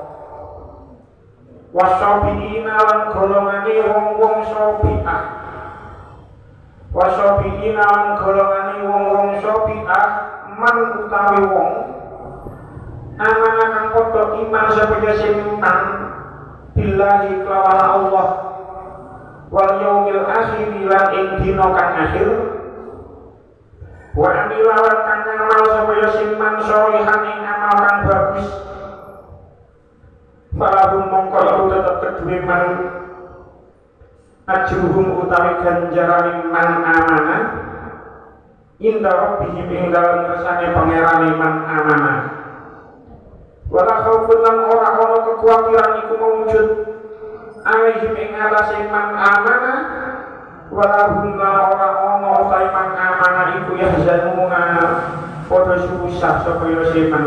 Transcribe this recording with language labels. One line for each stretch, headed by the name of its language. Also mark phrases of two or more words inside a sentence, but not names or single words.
Javanese: wasabiina lan golongane wong sabiah wasabiina lan golongane wong sabiah man utawi wong amanah kang padha iman sapa iman billahi kelawan Allah
Arabic: wal yaumil akhir
Javanese: lan ing dina kang akhir
Arabic: wa amila
Javanese: lan kang amal sapa iman sholihan ing amal kang bagus falahum mongko iku tetep kedue man ajruhum utawi ganjarane
Arabic: man amana inda rabbihim
Javanese: ing dalem kersane pangerane
Arabic: man amana wala khaufun
Javanese: lan ora ana kekhawatiran iku mawujud alaihim ing atase
Arabic: man amana wala
Javanese: hum lan ora ana utawi
Arabic: man amana
Javanese: iku yahzanuna padha susah sapa ya man